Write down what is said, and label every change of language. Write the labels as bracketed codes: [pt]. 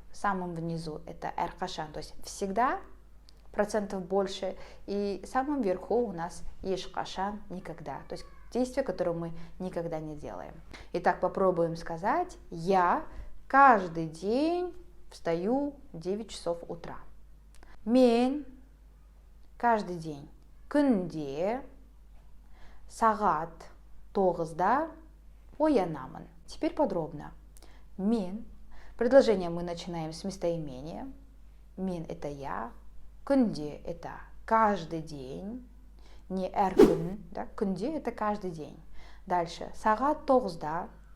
[ru] В самом внизу это [kk] әрқашан, [ru] то есть всегда, процентов больше, и в самом верху у нас [kk] ешқашан, [ru] никогда, то есть действия, которые мы никогда не делаем. Итак, попробуем сказать: я каждый день встаю в 9 часов утра. [kk] Мен [ru] каждый день [kk] күнде сағат 9-да оянамын. [ru] Теперь подробно. [kk] Мен. [ru] Предложение мы начинаем с местоимения. [kk] Мен [ru] это я. [kk] Күнде [ru] это каждый день. Не эркүн, да? [kk] Күнде [ru] это каждый день. Дальше. [kk] Сағат 9-да.